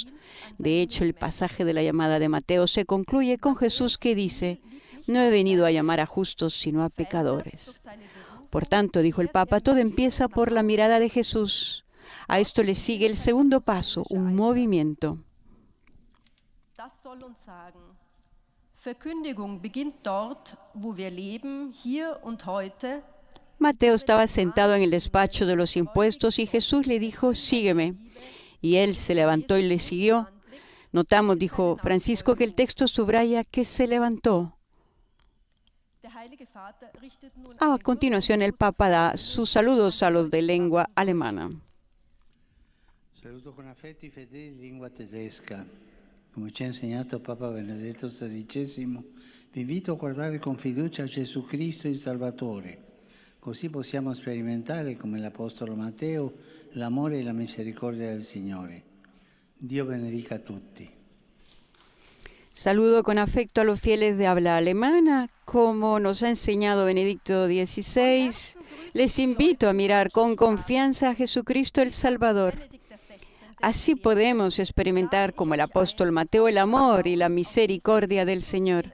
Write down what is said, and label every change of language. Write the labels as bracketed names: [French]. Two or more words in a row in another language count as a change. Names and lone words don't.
[Spanish] De hecho, el pasaje de la llamada de Mateo se concluye con Jesús que dice, no he venido a llamar a justos, sino a pecadores. Por tanto, dijo el Papa, todo empieza por la mirada de Jesús. A esto le sigue el segundo paso, un movimiento. [German] Verkündigung beginnt dort, wo wir leben, hier und heute. [Spanish] Mateo estaba sentado en el despacho de los impuestos y Jesús le dijo, sígueme. Y él se levantó y le siguió. Notamos, dijo Francisco, que el texto subraya que se levantó. A continuación, el Papa da sus saludos a los de lengua alemana. [Italian] Saluto con affetti i fedeli di lingua tedesca. Come ci ha insegnato Papa Benedetto XVI, vi invito a guardare con fiducia a Gesù Cristo il Salvatore. Così possiamo sperimentare, come l'Apostolo Matteo, l'amore e la misericordia del Signore. Dio benedica a tutti. [Spanish] Saludo con afecto a los fieles de habla alemana. Como nos ha enseñado Benedicto XVI, les invito a mirar con confianza a Jesucristo el Salvador. Así podemos experimentar, como el apóstol Mateo, el amor y la misericordia del Señor.